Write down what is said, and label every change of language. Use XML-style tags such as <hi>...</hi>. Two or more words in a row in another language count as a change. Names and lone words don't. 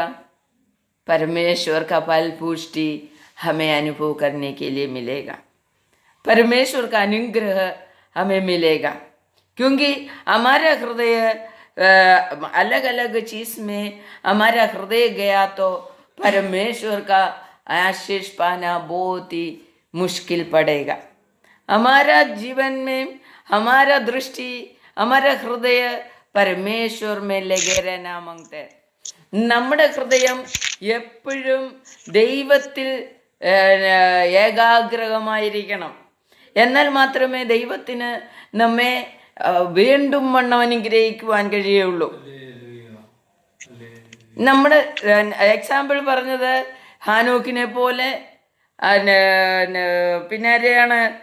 <hi>परमेश्वर का फल पुष्टि हमें अनुभव करने के लिए मिलेगा, परमेश्वर का अनुग्रह हमें मिलेगा, क्योंकि हमारा हृदय अलग अलग चीज में हमारा हृदय गया तो परमेश्वर का आशीष पाना बहुत ही मुश्किल पड़ेगा। हमारा जीवन में हमारा दृष्टि, हमारा हृदय परमेश्वर में लगे रहना मांगते।</hi> <ml>നമ്മുടെ ഹൃദയം എപ്പോഴും ദൈവത്തിൽ ഏകാഗ്രമായിരിക്കണം. എന്നാൽ മാത്രമേ ദൈവത്തിന് നമ്മെ വീണ്ടും വണ്ണം അനുഗ്രഹിക്കുവാൻ കഴിയുള്ളൂ. നമ്മുടെ എക്സാമ്പിൾ പറഞ്ഞത് ഹാനോക്കിനെ പോലെ, പിന്നെ ആരെയാണ്?</ml>